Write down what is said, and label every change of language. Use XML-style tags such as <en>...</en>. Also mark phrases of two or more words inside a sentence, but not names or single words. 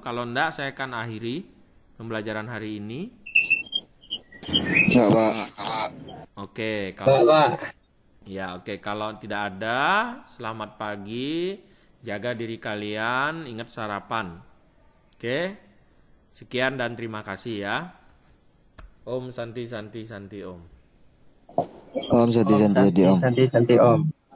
<id>Kalau enggak, saya akan akhiri pembelajaran hari ini. Enggak, Pak. Oke, kalau tidak ada, selamat pagi. Jaga diri kalian, ingat sarapan. Oke. Sekian dan terima kasih ya.</id> <sa>Om Santi Santi Santi Om. Om Santi Santi Om. Santi Om.</sa>